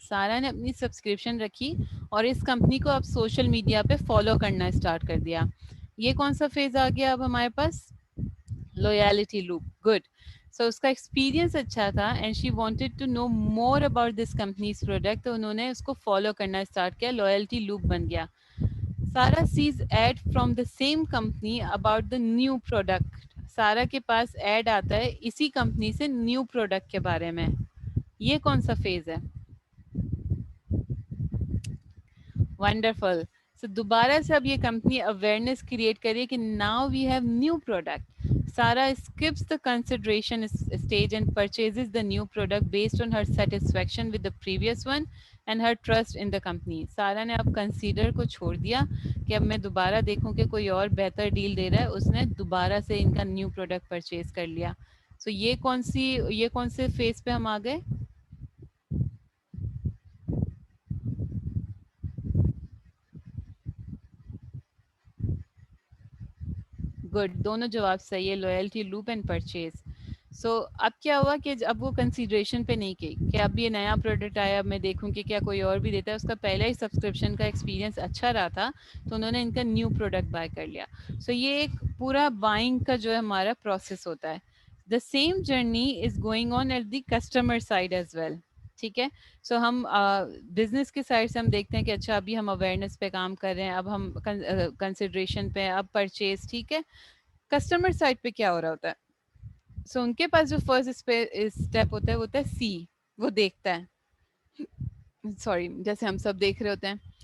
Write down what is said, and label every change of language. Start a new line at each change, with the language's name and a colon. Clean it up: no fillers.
Urdu: سارا نے اپنی سبسکرپشن رکھی اور اس کمپنی کو اب سوشل میڈیا پہ فالو کرنا اسٹارٹ کر دیا. یہ کون سا فیز آ گیا اب ہمارے پاس؟ لویلٹی لوپ. گڈ. سو اس کا ایکسپیرینس اچھا تھا
English: And she wanted to know more about this company's product.
Urdu: تو انہوں نے اس کو فالو کرنا اسٹارٹ کیا. لویلٹی لوپ بن گیا.
English: Sara sees ad from the same company about the new product.
Urdu: سارا کے پاس ایڈ آتا ہے اسی کمپنی سے نیو پروڈکٹ کے بارے میں. یہ کون سا فیز ہے؟ ونڈرفل. سو دوبارہ سے اب یہ کمپنی اویئرنیس کریٹ کری کہ
English: Now we have new product. Sara skips the consideration stage and purchases the new product based on her satisfaction with the previous one and her trust in the company.
Urdu: سارا نے اب کنسیڈر کو چھوڑ دیا کہ اب میں دوبارہ دیکھوں کہ کوئی اور بہتر ڈیل دے رہا ہے. اس نے دوبارہ سے ان کا نیو پروڈکٹ پرچیز کر لیا. سو یہ کون سے فیز پہ ہم آ گئے؟ گڈ. دونوں جواب صحیح ہے، لویلٹی لوپ اینڈ پرچیز. سو اب کیا ہوا کہ اب وہ کنسیڈریشن پہ نہیں کی کہ اب یہ نیا پروڈکٹ آیا، اب میں دیکھوں کہ کیا کوئی اور بھی دیتا ہے. اس کا پہلا ہی سبسکرپشن کا ایکسپیرینس اچھا رہا تھا تو انہوں نے ان کا نیو پروڈکٹ بائی کر لیا. سو یہ ایک پورا بائنگ کا جو ہے ہمارا پروسیس ہوتا ہے.
English: The same journey is going on at the customer side as well.
Urdu: ٹھیک ہے. سو ہم بزنس کے سائڈ سے ہم دیکھتے ہیں کہ اچھا ابھی ہم اویئرنیس پہ کام کر رہے ہیں، اب ہم کنسیڈریشن پہ، اب پرچیز. ٹھیک ہے. کسٹمر سائڈ پہ کیا ہو رہا ہوتا ہے؟ سو ان کے پاس جو فرسٹ اسٹیپ ہوتا ہے وہ ہوتا ہے سی. وہ دیکھتا ہے، سوری جیسے ہم سب دیکھ رہے ہوتے ہیں.